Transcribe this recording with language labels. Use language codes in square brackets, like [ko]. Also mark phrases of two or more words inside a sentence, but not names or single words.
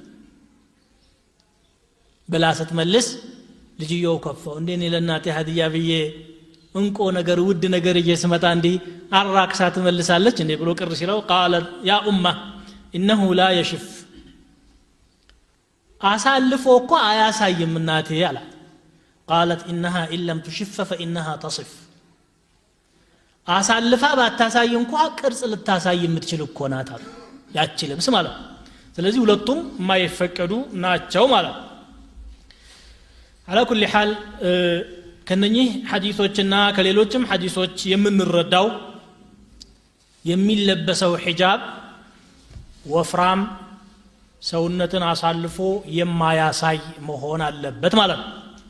[am] በላ ስትመልስ ልጅየው ከፈው እንደኔ ለናቴ ሀዲያ ብዬ እንቆ ነገር ውድ ነገር እየስመጣ እንዲ አራክሳ ትመልሳለች እንዴ ብሎ ቅር ሲለው [ar] قال يا امه انه لا يشف [am] አሳልፎ እኮ አያሳይም እናቴ አለ [ar] قالت انها ان لم تشف فانها تصف [am] አሳልፋ ባታሳይ እንኳን ቅርጽ ልታሳይ የምትችል እኮ ናት አለ ያቺ ልብስ ማለት ስለዚህ ሁለቱም የማይፈቀዱ ናቸው ማለት [ar] على كل حال [am] ከነኚህ ሐዲሶችና ከሌሎችም ሐዲሶች የምንረዳው የሚለበሰው ሒጃብ ወፍራም ሰውነትን አሳልፎ የማያሳይ መሆን አለበት ማለት ነው